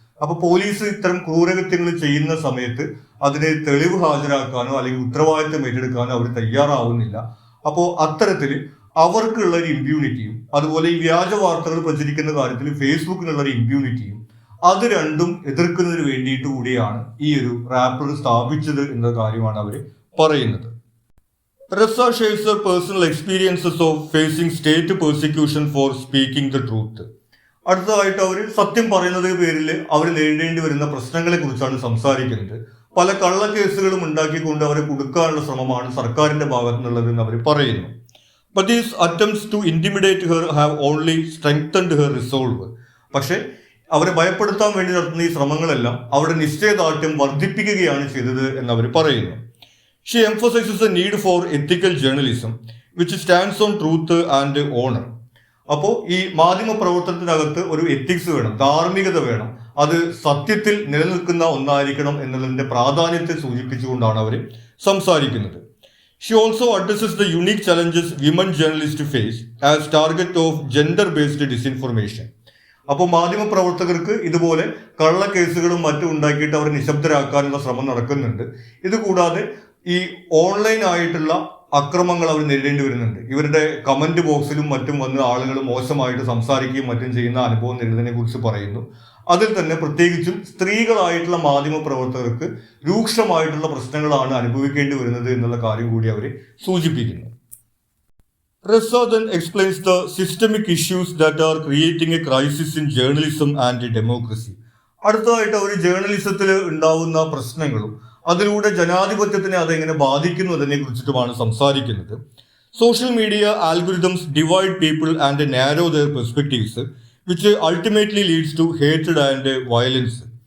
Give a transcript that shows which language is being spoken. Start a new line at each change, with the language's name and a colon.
Malayalam: അപ്പൊ പോലീസ് ഇത്തരം ക്രൂരകൃത്യങ്ങൾ ചെയ്യുന്ന സമയത്ത് അതിന് തെളിവ് ഹാജരാക്കാനോ അല്ലെങ്കിൽ ഉത്തരവാദിത്തം ഏറ്റെടുക്കാനോ അവർ തയ്യാറാവുന്നില്ല. അപ്പോൾ അത്തരത്തിൽ അവർക്കുള്ള ഒരു ഇമ്പ്യൂണിറ്റിയും അതുപോലെ ഈ വ്യാജ വാർത്തകൾ പ്രചരിക്കുന്ന കാര്യത്തിൽ ഫേസ്ബുക്കിനുള്ള ഒരു ഇമ്പ്യൂണിറ്റിയും അത് രണ്ടും എതിർക്കുന്നതിന് വേണ്ടിയിട്ട് കൂടിയാണ് ഈ ഒരു റാപ്ലർ സ്ഥാപിച്ചത് എന്ന കാര്യമാണ് അവർ പറയുന്നത്.
English: Ressa shares her personal experiences of facing state persecution for speaking the truth.
Malayalam: അടുത്തതായിട്ട് അവർ സത്യം പറയുന്നത് പേരിൽ അവർ നേരിടേണ്ടി വരുന്ന പ്രശ്നങ്ങളെ കുറിച്ചാണ് സംസാരിക്കുന്നത്. പല കള്ളക്കേസുകളും ഉണ്ടാക്കിക്കൊണ്ട് അവരെ കൊടുക്കാനുള്ള ശ്രമമാണ് സർക്കാരിന്റെ ഭാഗത്തു നിന്നുള്ളതെന്ന് അവർ പറയുന്നു.
English: But these attempts to intimidate her have only strengthened her resolve.
Malayalam: പക്ഷേ അവരെ ഭയപ്പെടുത്താൻ വേണ്ടി നടത്തുന്ന ഈ ശ്രമങ്ങളെല്ലാം അവരുടെ നിശ്ചയദാർഢ്യം വർദ്ധിപ്പിക്കുകയാണ് ചെയ്തത് എന്നവർ പറയുന്നു.
English: She emphasises the need for ethical journalism which stands on truth and honour.
Malayalam: അപ്പോൾ ഈ മാധ്യമ പ്രവർത്തനത്തിനകത്ത് ഒരു എത്തിക്സ് വേണം, ധാർമ്മികത വേണം, അത് സത്യത്തിൽ നിലനിൽക്കുന്ന ഒന്നായിരിക്കണം എന്നുള്ളതിന്റെ പ്രാധാന്യത്തെ സൂചിപ്പിച്ചുകൊണ്ടാണ് അവർ സംസാരിക്കുന്നത്.
English: She also addresses the unique challenges women journalist face as target of gender based disinformation.
Malayalam: അപ്പോൾ മാധ്യമ പ്രവർത്തകർക്ക് ഇതുപോലെ കള്ളക്കേസുകളും മറ്റും ഉണ്ടാക്കിയിട്ട് അവരെ നിശബ്ദരാക്കാനുള്ള ശ്രമം നടക്കുന്നുണ്ട്. ഇതുകൂടാതെ ഈ ഓൺലൈൻ ആയിട്ടുള്ള അക്രമങ്ങൾ അവർ നേരിടേണ്ടി വരുന്നുണ്ട്. ഇവരുടെ കമന്റ് ബോക്സിലും മറ്റും വന്ന് ആളുകൾ മോശമായിട്ട് സംസാരിക്കുകയും മറ്റും ചെയ്യുന്ന അനുഭവം നേരിടുന്നതിനെ കുറിച്ച് പറയുന്നു. അതിൽ തന്നെ പ്രത്യേകിച്ചും സ്ത്രീകളായിട്ടുള്ള മാധ്യമ പ്രവർത്തകർക്ക് രൂക്ഷമായിട്ടുള്ള പ്രശ്നങ്ങളാണ് അനുഭവിക്കേണ്ടി വരുന്നത് എന്നുള്ള കാര്യം കൂടി അവർ സൂചിപ്പിക്കുന്നു.
English: Ressa then explains the systemic issues that are creating a crisis in journalism and democracy.
Malayalam: അടുത്തതായിട്ട് അവർ ജേർണലിസത്തിൽ ഉണ്ടാവുന്ന പ്രശ്നങ്ങളും അതിലൂടെ ജനാധിപത്യത്തിനെ അതെങ്ങനെ ബാധിക്കുന്നു അതിനെ കുറിച്ചിട്ടുമാണ് സംസാരിക്കുന്നത്.
English: Social media algorithms divide people and narrow there perspectives which ultimately leads to hated and violence.